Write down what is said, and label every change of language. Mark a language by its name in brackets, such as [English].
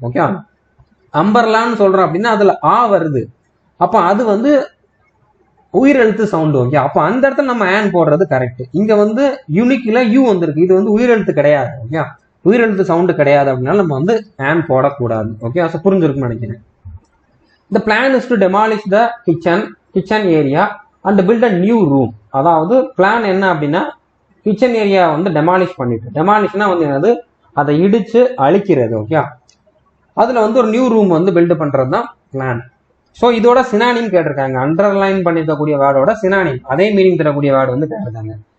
[Tamil] Okay, அம்பர்லான்னு சொல்றோம் அப்படின்னா அதுல ஆ வருது, அப்ப அது வந்து உயிரெழுத்து சவுண்டு. ஓகே, அப்ப அந்த இடத்துல நம்ம ஆன் போடுறது கரெக்ட். இங்க வந்து யூனிக்ல யூ வந்திருக்கு, இது வந்து உயிரெழுத்து கிடையாது. ஓகே, உயிரெழுத்து சவுண்டு கிடையாது அப்படின்னால நம்ம வந்து ஆன் போடக்கூடாது. ஓகே, ஸோ புரிஞ்சிருக்குன்னு நினைக்கிறேன். [English] The plan is to demolish the kitchen area and build a new room. [Tamil] அதாவது பிளான் என்ன அப்படின்னா கிச்சன் ஏரியா வந்து டெமாலிஷ் பண்ணிட்டு, டெமாலிஷ்னா வந்து என்னது? அதை இடிச்சு அழிக்கிறது. ஓகே, அதுல வந்து ஒரு நியூ ரூம் வந்து பில்டு பண்றது தான் பிளான். ஸோ இதோட சினானிம் கேட்டிருக்காங்க. அண்டர்லைன் பண்ணிருக்கக்கூடிய வேர்டோட சினானிம், அதே மீனிங் தரக்கூடிய வேர்டு வந்து கேட்டிருக்காங்க.